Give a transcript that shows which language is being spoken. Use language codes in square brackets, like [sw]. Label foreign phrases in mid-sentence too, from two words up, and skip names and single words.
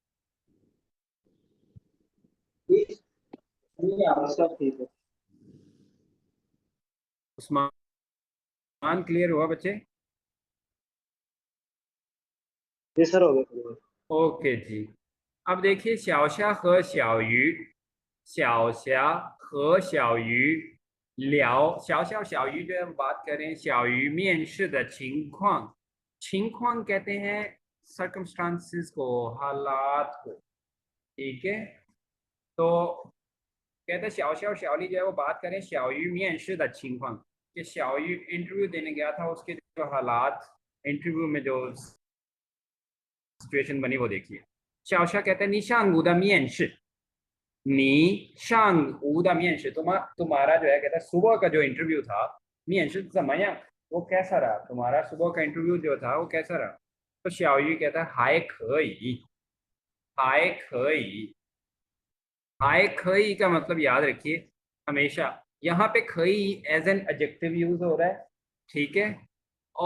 [hi] सब ठीक है। उस्मान, क्लियर हुआ बच्चे। जी सर हो गया। ओके जी। अब देखिए, [zh] 小虾和小鱼，小虾和小鱼聊，小小鱼 [hi] जो है हम बात करें [zh] 小鱼面试的情况，情况 [hi] कहते हैं circumstances को, हालात को। ठीक है। तो कहते हैं 小虾और 小丽 जो है वो बात करें [zh] 小鱼面试的情况, [hi] कि 小鱼 इंटरव्यू देने गया था, उसके जो हालात इंटरव्यू में जो सिचुएशन बनी वो देखिए। 小虾 कहते हैं [zh] 你上午的面试， [hi] तुम्हारा जो है कहता है सुबह का जो इंटरव्यू था, [zh] 面试怎么样, [hi] वो कैसा रहा, तुम्हारा सुबह का इंटरव्यू जो था वो कैसा रहा। तो 小鱼 कहता है हाय खई, हाय खई। हाय खई का मतलब याद रखिए हमेशा, यहाँ पे खई [en] as an adjective [hi] यूज हो रहा है।